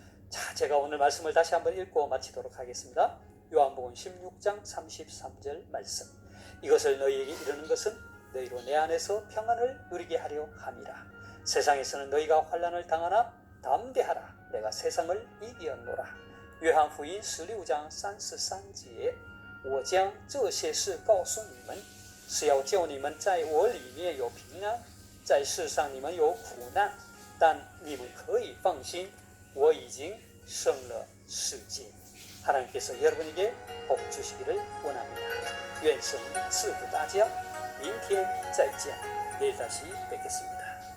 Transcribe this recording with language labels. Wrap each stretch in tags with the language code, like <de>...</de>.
<ko>자, 제가 오늘 말씀을 다시 한번 읽고 마치도록 하겠습니다. 요한복음 16장 33절 말씀. 이것을 너희에게 이르는 것은 너희로 내 안에서 평안을 누리게 하려 함이라. 세상에서는 너희가 환난을 당하나 담대하라. 내가 세상을 이기었노라.</ko> <zh>约翰福音16章33节，我将这些事告诉你们，是要叫你们在我里面有平安，在世上你们有苦难，但你们可以放心，我已经胜了世界。</zh> <ko>하나님께서 여러분에게 복 주시기를 원합니다.</ko> <zh>愿神赐福大家。明天再见，</zh> <ko>내일 다시 뵙겠습니다.</ko>